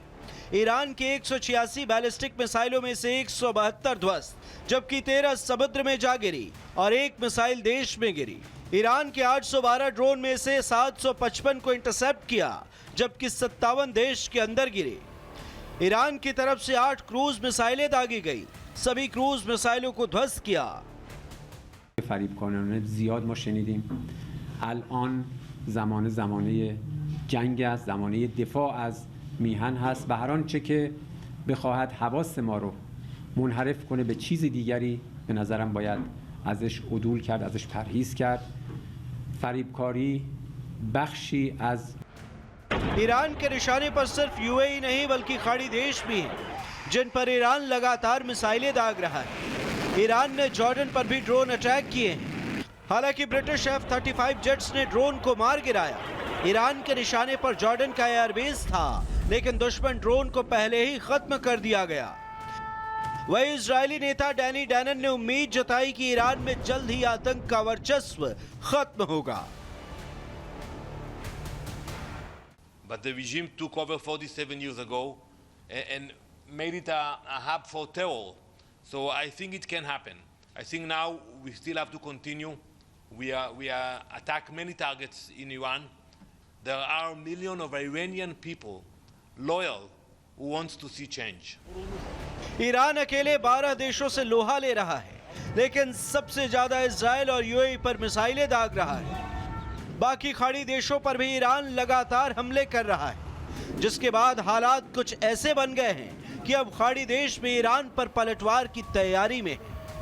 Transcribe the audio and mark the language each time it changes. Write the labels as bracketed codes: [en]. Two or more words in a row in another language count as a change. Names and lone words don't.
[hi] ईरान के 186 बैलिस्टिक मिसाइलों में से 172 ध्वस्त, जबकि 13 समुद्र में जा गिरी और 1 मिसाइल देश में गिरी। ईरान के 812 ड्रोन में से 755 को इंटरसेप्ट किया, जबकि 57 देश के अंदर गिरे। ईरान की तरफ से 8 क्रूज मिसाइलें दागी गई, सभी क्रूज मिसाइलों को ध्वस्त किया। [fa] فریبکارانه زیاد ما شنیدیم. الان زمانه جنگ است، زمانه دفاع از میهن هست و هر آنچه که بخواهد حواس ما رو منحرف کنه به چیز دیگری به نظرم باید ازش عدول کرد، ازش پرهیز کرد. فریبکاری بخشی از [hi] ईरान के निशाने पर सिर्फ यूएई नहीं बल्कि खाड़ी देश भी हैं, जिन पर ईरान लगातार मिसाइलें दाग रहा है। ईरान ने जॉर्डन पर भी [en] drone attack [hi] किए हैं। हालांकि ब्रिटिश F-35 जेट्स ने ड्रोन को मार गिराया। ईरान के निशाने पर जॉर्डन का एयरबेस था, लेकिन दुश्मन ड्रोन को पहले ही खत्म कर दिया गया। वही इजरायली नेता डैनी डैनन ने उम्मीद जताई कि ईरान में जल्द ही आतंक का वर्चस्व खत्म होगा। [en] But the regime took over 47 years ago and made it a hub for terror. So I think it can happen. I think now we still have to continue. We are attack many targets in Iran. There are millions of Iranian people loyal who wants to see change. [hi] ईरान अकेले 12 देशों से लोहा ले रहा है, लेकिन सबसे ज्यादा इजराइल और यूएई पर मिसाइलें दाग रहा है। बाकी खाड़ी देशों पर भी ईरान लगातार हमले कर रहा है, जिसके बाद हालात कुछ ऐसे बन गए हैं कि अब खाड़ी देश में ईरान पर पलटवार की तैयारी में है।